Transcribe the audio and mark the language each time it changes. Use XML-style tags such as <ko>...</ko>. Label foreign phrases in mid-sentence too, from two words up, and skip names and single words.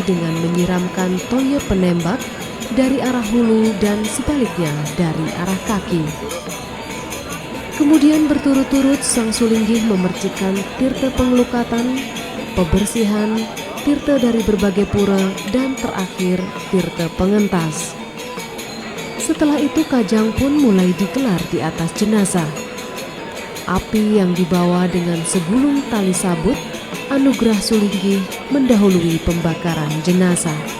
<id>dengan menyiramkan toye penembak dari arah hulu dan sebaliknya dari arah kaki. Kemudian berturut-turut sang sulinggih memercikan tirta pengelukatan, pebersihan, tirta dari berbagai pura, dan terakhir tirta pengentas. Setelah itu kajang pun mulai digelar di atas jenazah. Api yang dibawa dengan segulung tali sabut anugerah sulinggih mendahului pembakaran jenazah.</id>